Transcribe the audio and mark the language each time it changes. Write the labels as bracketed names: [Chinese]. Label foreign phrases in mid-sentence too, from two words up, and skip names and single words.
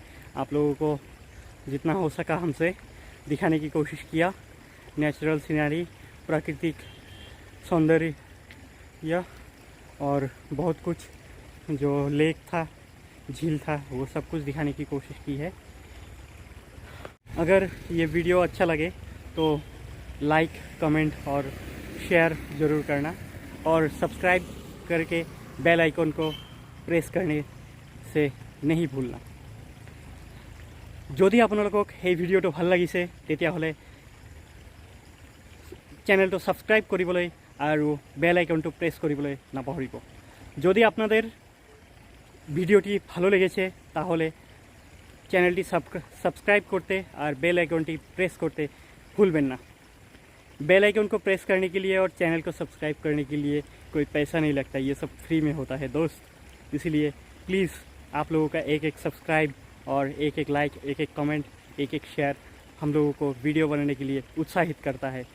[Hindi] आप लोगों को जितना हो सका हमसे दिखाने की कोशिश किया, नेचुरल सीनरी, प्राकृतिक सौंदर्य और बहुत कुछ, जो लेक था, झील था, वो सब कुछ दिखाने की कोशिश की है। अगर ये वीडियो अच्छा लगे तो लाइक, कमेंट और शेयर ज़रूर करना और सब्सक्राइब करके बेल आइकन को प्रेस करने से नहीं भूलना। [Assamese] যদি আপোনালোকক এই ভিডিঅ'টো ভাল লাগিছে তেতিয়াহ'লে চেনেলটো ছাবস্ক্ৰাইব কৰিবলৈ আৰু বেল আইকনটো প্ৰেছ কৰিবলৈ নাপাহৰিব। [Bangla] যদি আপনাদের ভিডিওটি ভালো লেগেছে তাহলে চ্যানেলটি সাবস্ক্রাইব করতে আর বেল আইকনটি প্রেস করতে ভুলবেন না। [Hindi] बेल आइकन को प्रेस करने के लिए और चैनल को सब्सक्राइब करने के लिए कोई पैसा नहीं लगता, ये सब फ्री में होता है दोस्त। इसीलिए प्लीज़ आप लोगों का एक एक सब्सक्राइब और एक एक लाइक, एक एक कमेंट, एक एक शेयर हम लोगों को वीडियो बनाने के लिए उत्साहित करता है।